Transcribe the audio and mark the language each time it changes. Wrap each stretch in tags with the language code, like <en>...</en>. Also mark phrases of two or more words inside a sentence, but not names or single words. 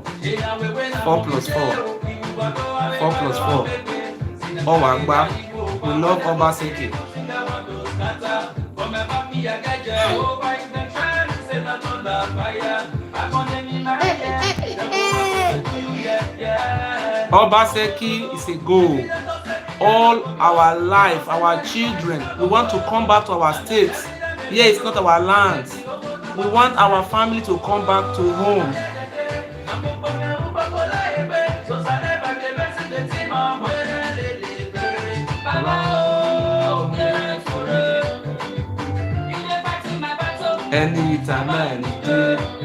<en>4 plus 4. 4 plus 4. Owagba. We love Obaseki. Obaseki is a goal. All our life, our children, we want to come back to our states. Here it's not our land. We want our family to come back to home. Anytime, any day.</en>